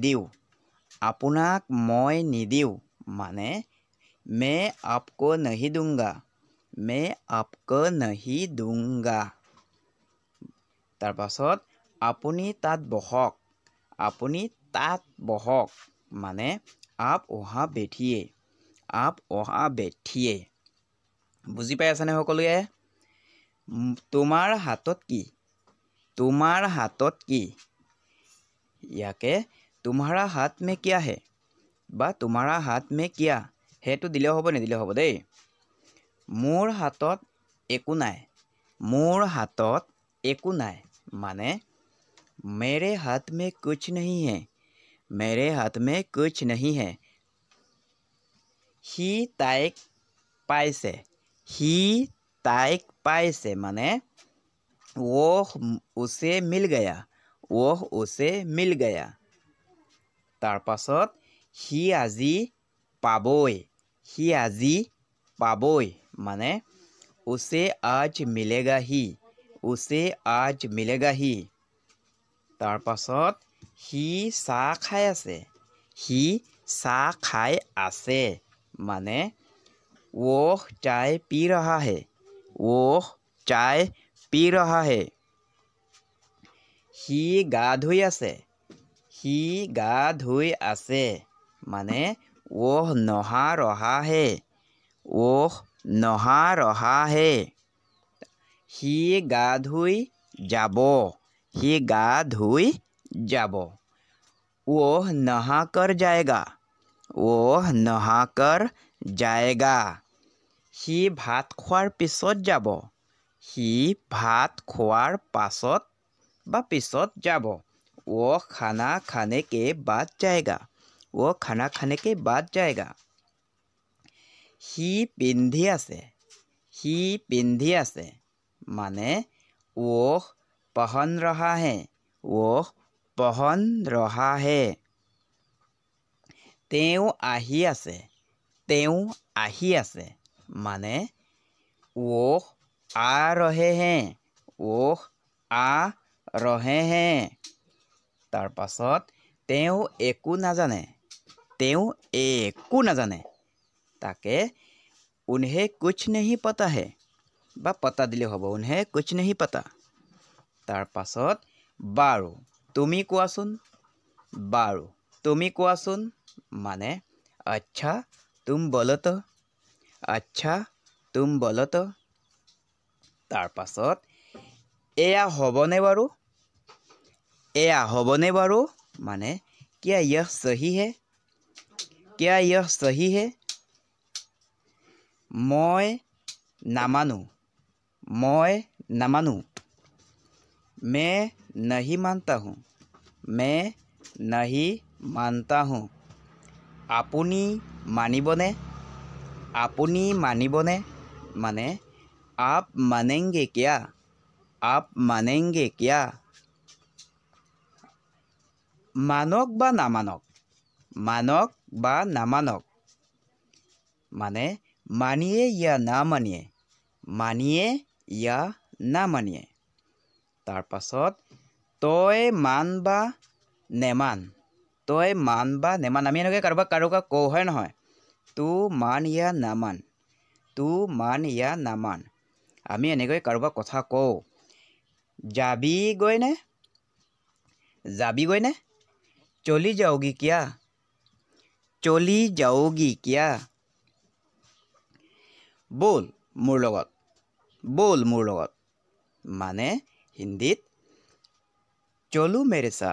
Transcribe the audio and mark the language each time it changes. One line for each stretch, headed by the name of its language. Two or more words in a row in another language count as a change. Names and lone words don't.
Assamese: নিদিওঁ মানে
Hindi: मैं आपको नहीं दूंगा
Assamese: তাৰ পাছত আপুনি তাত বহক মানে
Hindi: आप वहाँ
Assamese: बैठिए বুজি পাই আছেনে সকলোৱে তোমাৰ হাতত কি ইয়াকে
Hindi: तुम्हारा हाथ में क्या है
Assamese: বা
Hindi: तुम्हारा हाथ में क्या
Assamese: সেইটো দিলেও হ'ব নিদিলেও হ'ব দেই মোৰ হাতত একো নাই মানে
Hindi: मेरे हाथ में कुछ नहीं है
Assamese: সি তাইক পাইছে মানে
Hindi: वो उसे मिल गया
Assamese: তাৰ পাছত সি আজি পাবই মানে
Hindi: उसे आज मिलेगा ही
Assamese: তাৰ পাছত সি চাহ খাই আছে মানে
Hindi: वो चाय पी रहा है
Assamese: সি গা ধুই আছে মানে
Hindi: वो नहा रहा है
Assamese: সি গা ধুই যাব
Hindi: वो नहा कर जाएगा
Assamese: সি ভাত খোৱাৰ পিছত যাব
Hindi: वो खाना खाने के बाद जाएगा
Assamese: সি পিন্ধি আছে মানে
Hindi: वो पहन रहा है
Assamese: তেওঁ আহি আছে মানে
Hindi: वो आ रहे हैं
Assamese: তাৰ পাছত তেওঁ একো নাজানে তেওঁ একো নাজানে তাকে
Hindi: उन्हें कुछ नहीं पता है
Assamese: বা পতা দিলে হ'ব
Hindi: उन्हें कुछ नहीं पता
Assamese: তাৰ পাছত বাৰু তুমি কোৱাচোন মানে
Hindi: अच्छा तुम बोलो तो
Assamese: তাৰ পাছত এয়া হ'বনে বাৰু মানে
Hindi: क्या यह सही है
Assamese: মই নামানো
Hindi: मैं नहीं मानता हूँ
Assamese: আপুনি মানিবনে মানে
Hindi: आप मानेंगे क्या
Assamese: মানক বা নামানক মানে
Hindi: मानिए या ना मानिए
Assamese: তাৰ পাছত তই মান বা নেমান আমি এনেকৈ কাৰোবাক কওঁ হয় নহয়
Hindi: तू मान
Assamese: या নামান আমি এনেকৈ কাৰোবাক কথা কওঁ যাবিগৈনে চলি যাওগি
Hindi: क्या बोल
Assamese: মোৰ লগত মানে হিন্দীত
Hindi: चलो मेरे